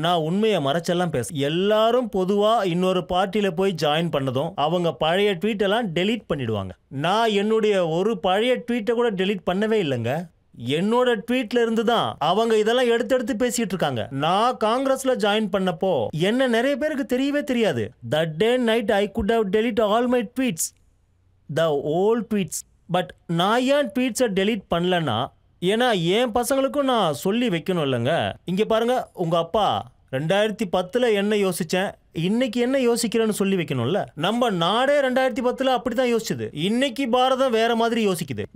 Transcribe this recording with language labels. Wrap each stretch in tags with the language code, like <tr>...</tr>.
<ta>நான் உண்மையை மறைச்செல்லாம் பேச. எல்லாரும் பொதுவா இன்னொரு பார்ட்டியில போய் ஜாயின் பண்ணதும் அவங்க பழைய ட்வீட் எல்லாம் டெலீட் பண்ணிடுவாங்க. நான் என்னுடைய ஒரு பழைய ட்வீட்டை கூட டெலீட் பண்ணவே இல்லைங்க. என்னோட ட்வீட்ல இருந்து தான் அவங்க இதெல்லாம் எடுத்து பேசிட்டு இருக்காங்க. நான் காங்கிரஸ்ல ஜாயின் பண்ணப்போ என்ன நிறைய பேருக்கு தெரியவே தெரியாது.</ta> <en>That day night I could have deleted all my tweets, the old tweets.</en> <ta>But நான் ஏன் ட்வீட்ஸை டெலீட் பண்ணலன்னா, ஏன்னா என் பசங்களுக்கும் நான் சொல்லி வைக்கணும் இல்லைங்க. இங்கே பாருங்க, உங்க அப்பா 2010ல என்ன யோசிச்சேன், இன்னைக்கு என்ன யோசிக்கிறேன்னு சொல்லி வைக்கணும்ல. நம்ம நாடே 2010ல அப்படிதான் யோசிச்சது. இன்னைக்கு பாரதம் வேற மாதிரி யோசிக்குது.</ta>